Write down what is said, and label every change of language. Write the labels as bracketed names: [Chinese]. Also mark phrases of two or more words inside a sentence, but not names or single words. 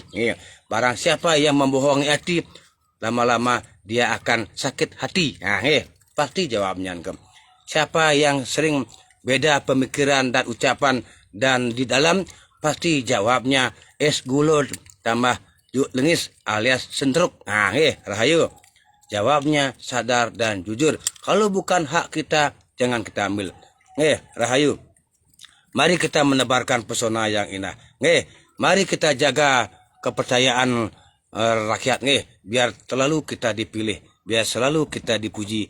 [Indonesian] Barang siapa yang membohongi hati, lama-lama dia akan sakit hati. Nah, pasti jawabnya. Siapa yang sering beda pemikiran dan ucapan dan di dalam, pasti jawabnya [Balinese] es gulur tambah juk lengis [Indonesian] alias sentruk. Nah, rahayu. Jawabnya sadar dan jujur. Kalau bukan hak kita, jangan kita ambil. Rahayu. Mari kita menebarkan pesona yang indah. Mari kita jaga kepercayaan rakyat. Biar selalu kita dipilih. Biar selalu kita dipuji.